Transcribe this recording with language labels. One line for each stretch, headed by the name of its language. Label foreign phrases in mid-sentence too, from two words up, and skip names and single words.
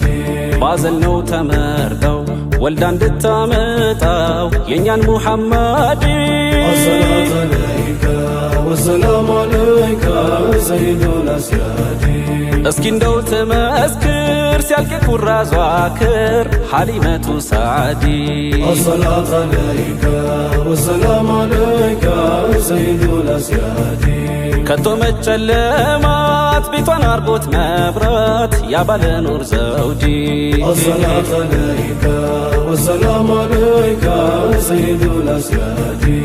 Amharic: ባዘል ነው ተመርጠው ወልዳ እንድታመጣው የኛን ሙሐመድ
Arabic: الصلاة عليك والسلام عليك سيد الأسياد
Amharic: እስኪ እንደው ተመስክር ሲያልቅ ኩራዟ ክር ሐሊመቱ ሰዓዲ
Arabic: الصلاة عليك والسلام عليك سيد الأسياد
Amharic: ከቶ መጨለማት ቤቷን አርጎት መብራት ያባለ ኑር ዘውዲ
Arabic: الصلاة عليك والسلام عليك سيد الأسياد